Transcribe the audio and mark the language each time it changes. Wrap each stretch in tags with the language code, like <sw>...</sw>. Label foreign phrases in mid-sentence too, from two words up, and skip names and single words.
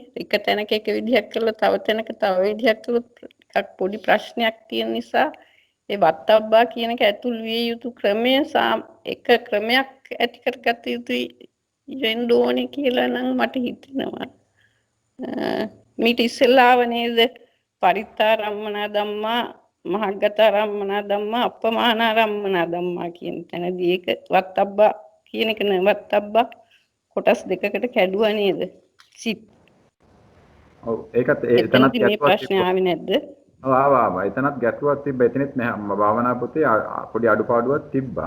<si>එක තැනක එක විදිහක් කළා තව තැනක තව විදිහක් කළොත් ටිකක් පොඩි ප්‍රශ්නයක් තියෙන නිසා ඒ වත්තබ්බා කියන එක ඇතුල් විය යුතු ක්‍රමය එක ක්‍රමයක් ඇති කරගත යුතුයි වෙන්න ඕනේ කියලා නම් මට හිතෙනවා. මීට ඉස්සෙල්ලාව නේද</si> <pi>පරිත්තාරම්මනා ධම්මා මහග්ගතාරම්මනා ධම්මා අප්පමානාරම්මනා ධම්මා</pi> <si>කියන තැනදී ඒක වත්තබ්බා කියන එක නවත්තබ්බා කොටස් දෙකකට කැඩුවා නේද? සිත්. ඔව් ඒකත් එතනත් මේ ගැටුවක් ප්‍රශ්නේ ආවේ නැද්ද? ඔව් ආවා. එතනත් ගැටුවක් තිබ්බා. එතනෙත් නැහැ. භාවනා පොතේ පොඩි අඩුපාඩුවක් තිබ්බා.</si>